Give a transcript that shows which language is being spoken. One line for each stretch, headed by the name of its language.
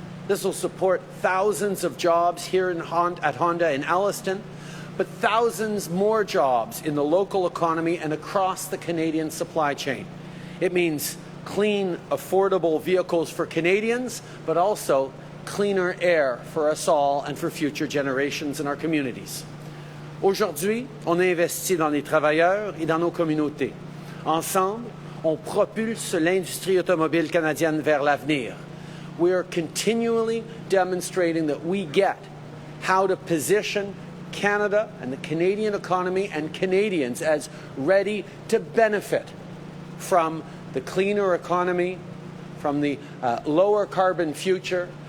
English: This will support thousands of jobs here at Honda in Alliston, but thousands more jobs in the local economy and across the Canadian supply chain. It means clean, affordable vehicles for Canadians, but also cleaner air for us all and for future generations in our communities.
French: Aujourd'hui, on investit dans les travailleurs et dans nos communautés. Ensemble, on propulse l'industrie automobile canadienne vers l'avenir.
English: We are continually demonstrating that we get how to position Canada and the Canadian economy and Canadians as ready to benefit from the cleaner economy, from the lower carbon future.